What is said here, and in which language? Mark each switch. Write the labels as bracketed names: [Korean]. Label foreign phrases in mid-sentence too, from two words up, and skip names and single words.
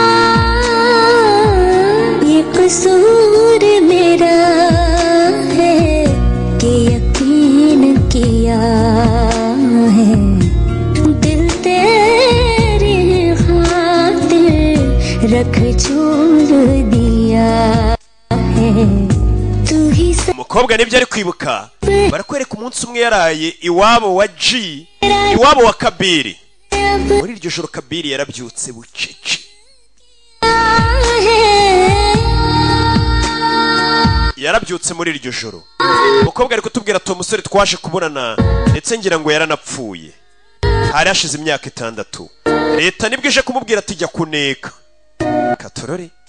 [Hindi] ये कसूर मेरा है कि यकीन किया है दिल तेरी खातिर रख छोड़ दिया है तू ही [Kinyarwanda] umukobwa nibyo ari kwibuka barakwereka umunsi umwe yaraye iwabo wa G iwabo wa Kabiri muri iryo joro Kabiri yarabyutse bucece yarabyutse muri iryo joro umukobwa ari kutubwira ati umusore twaje kuburana ndetse ngira ngo yaranapfuye hari hashize imyaka 6 leta nibwo ije kumubwira ati jya kuneka katorore